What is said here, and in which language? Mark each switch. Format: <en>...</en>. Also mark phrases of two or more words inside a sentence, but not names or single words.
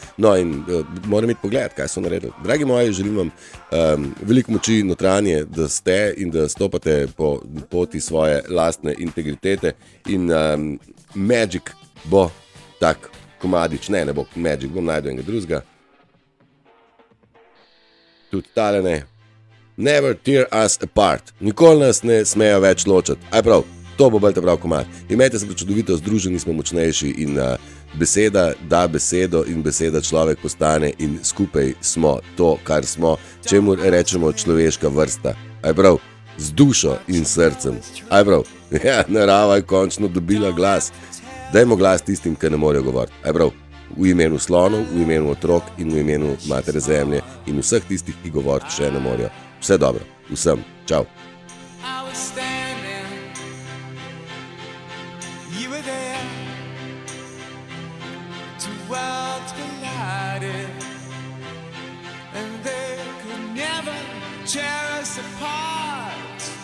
<sl>No in moram iti pogledati, kaj so naredili. Dragi moji, želim vam veliko moči notranje, da ste in da stopate po poti svoje lastne integritete in Magic bo tak komadič, ne bo Magic, bom najdel enega drugega. Tudi tale ne.</sl> <en>Never tear us apart.</en> <sl>Nikoli nas ne smejo več ločati. Aj prav, to bo bolj te prav komad. Imejte se prečudovito, združeni smo močnejši in beseda da besedo in beseda človek postane in skupaj smo to, kar smo, čemur rečemo človeška vrsta. Aj prav, z dušo in srcem. Aj prav, ja, narava je končno dobila glas. Dajmo glas tistim, ki ne morejo govoriti. Aj prav, v imenu slonov, v imenu otrok in v imenu matere zemlje in vseh tistih, ki govoriti še ne morejo. Vse dobro, vsem, čau.</sl> <en>I was standing, you were there, two worlds collided, and they could never tear us apart.</en>